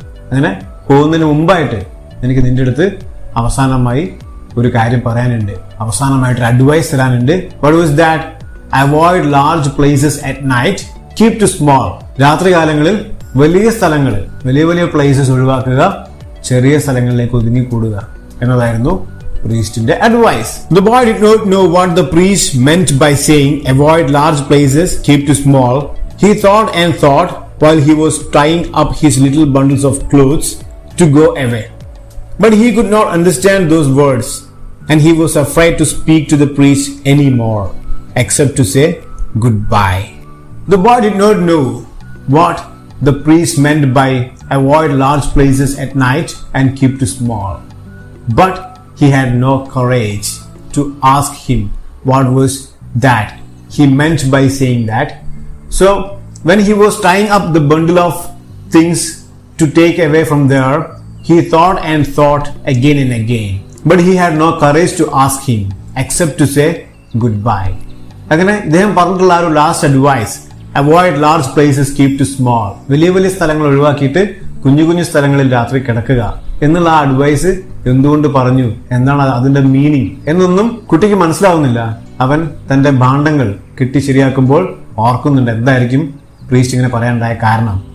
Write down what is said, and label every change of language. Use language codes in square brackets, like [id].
[ml] അങ്ങനെ പോകുന്നതിന് മുമ്പായിട്ട് എനിക്ക് നിന്റെ അടുത്ത് അവസാനമായി ഒരു കാര്യം പറയാനുണ്ട്, അവസാനമായിട്ടൊരു advice തരാനുണ്ട്. [en] What was that? Avoid large places at night, keep to small. [ml] രാത്രി കാലങ്ങളിൽ വലിയ സ്ഥലങ്ങൾ, വലിയ വലിയ പ്ലേസസ് ഒഴിവാക്കുക, ചെറിയ സ്ഥലങ്ങളിലേക്ക് ഒതുങ്ങിക്കൂടുക എന്നതായിരുന്നു പ്രീസ്റ്റിന്റെ advice. [en] The boy did not know what the priest meant by saying avoid large places, keep to small. He thought and thought while he was tying up his little bundles of clothes to go away. But he could not understand those words, and he was afraid to speak to the priest anymore, except to say goodbye. The boy did not know what the priest meant by avoid large places at night and keep to small. But he had no courage to ask him what was that he meant by saying that. So when he was tying up the bundle of things to take away from there, he thought and thought again and again. But he had no courage to ask him except to say goodbye. [ml] അങ്ങനെ ഇദ്ദേഹം പറഞ്ഞിട്ടുള്ള ഒരു last advice, [en] Avoid large places, keep to small. [ml] വലിയ വലിയ സ്ഥലങ്ങൾ ഒഴിവാക്കിയിട്ട് കുഞ്ഞു കുഞ്ഞു സ്ഥലങ്ങളിൽ രാത്രി കിടക്കുക എന്നുള്ള ആ അഡ്വൈസ് എന്തുകൊണ്ട് പറഞ്ഞു, എന്താണ് അതിന്റെ മീനിങ് എന്നൊന്നും കുട്ടിക്ക് മനസ്സിലാവുന്നില്ല. അവൻ തന്റെ ഭാണ്ഡങ്ങൾ കിട്ടി ശരിയാക്കുമ്പോൾ ഓർക്കുന്നുണ്ട് എന്തായിരിക്കും പ്രീസ്റ്റ് ഇങ്ങനെ പറയാനുണ്ടായ കാരണം.